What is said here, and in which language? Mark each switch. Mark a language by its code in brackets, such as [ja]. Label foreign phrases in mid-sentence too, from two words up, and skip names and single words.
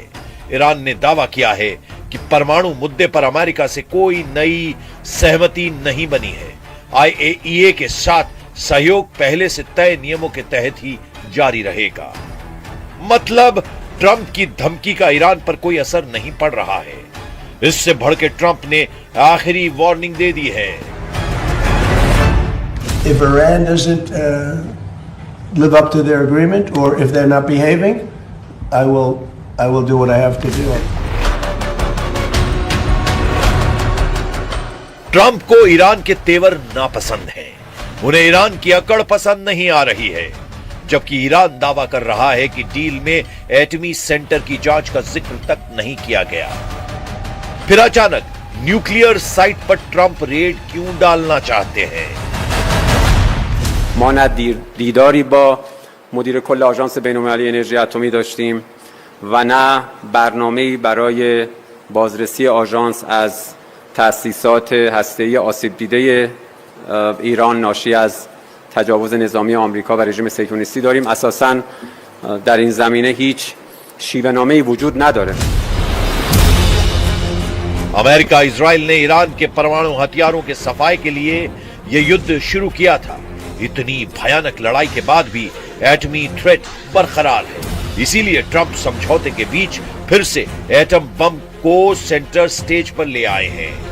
[hi] ईरान ने दावा किया है कि परमाणु मुद्दे पर अमेरिका से कोई नई सहमति नहीं बनी है। IAEA के साथ सहयोग पहले से तय नियमों के तहत ही जारी रहेगा। मतलब ट्रंप की धमकी का ईरान पर कोई असर नहीं पड़ रहा है। इससे भड़के ट्रंप ने आखिरी वार्निंग दे दी है। [en] If Iran doesn't live up to their agreement, or if they're not behaving, I will do what I have to do. [hi] ट्रंप को ईरान के तेवर नापसंद हैं। उन्हें ईरान की अकड़ पसंद नहीं आ रही है, जबकि ईरान दावा कर रहा है कि डील में एटमी सेंटर की जांच का जिक्र तक नहीं किया गया। फिर अचानक [en] nuclear site [hi] पर ट्रंप रेड क्यों डालना चाहते हैं? [fa] ما نه دیداری با مدیر کل آژانس بین‌المللی انرژی اتمی داشتیم و نه برنامه‌ای برای بازرسی آژانس از تأسیسات هسته‌ای آسیب دیده ایران ناشی از تجاوز نظامی آمریکا و رژیم صهیونیستی داریم. اساساً در این زمینه هیچ شیوه‌نامه‌ای وجود نداره. [hi] अमेरिका इजराइल ने ईरान के परमाणु हथियारों के सफाई के लिए यह युद्ध शुरू किया था। इतनी भयानक लड़ाई के बाद भी एटमी थ्रेट बरकरार है। इसीलिए ट्रंप समझौते के बीच फिर से एटम बम को [en] center stage [hi] पर ले आए हैं।